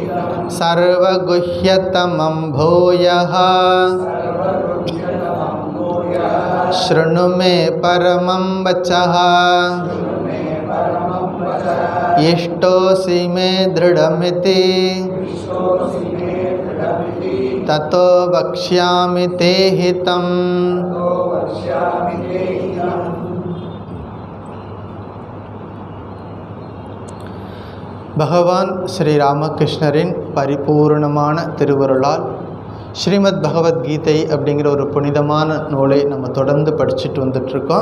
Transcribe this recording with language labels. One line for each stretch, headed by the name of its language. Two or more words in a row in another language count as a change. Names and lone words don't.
Sanskrit: सर्वगुह्यतमं भूयः शृणु मे परमं वचः इष्टोऽसि मे दृढमिति ततो वक्ष्यामि ते हितम्.
Tamil: பகவான் ஸ்ரீ ராமகிருஷ்ணரின் பரிபூர்ணமான திருவருளால் ஸ்ரீமத் பகவத்கீதை அப்படிங்கிற ஒரு புனிதமான நூலை நம்ம தொடர்ந்து படிச்சுட்டு வந்துட்ருக்கோம்.